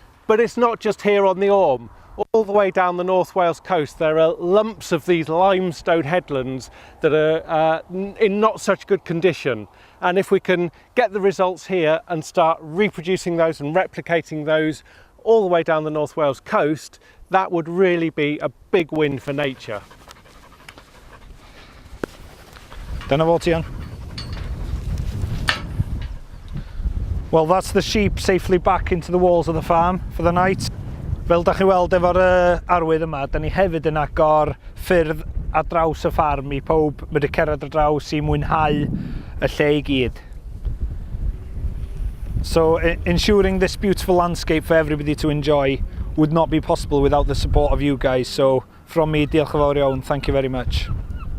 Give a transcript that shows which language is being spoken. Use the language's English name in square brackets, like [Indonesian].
[English] But it's not just here on the Orme. All the way down the North Wales coast there are lumps of these limestone headlands that are in not such good condition, and if we can get the results here and start reproducing those and replicating those all the way down the North Wales coast, that would really be a big win for nature. [Welsh] Dyna fo Tian. [English] Well, that's the sheep safely back into the walls of the farm for the night. [Welsh] Fel da chi weld efo'r arwydd yma, da ni hefyd yn agor ffyrdd ar draws y ffarm I pawb medru cerdded ar draws I mwynhau y lle I gyd. [English] So ensuring this beautiful landscape for everybody to enjoy would not be possible without the support of you guys. So from me, [Welsh] diolch yn fawr iawn, [English] thank you very much.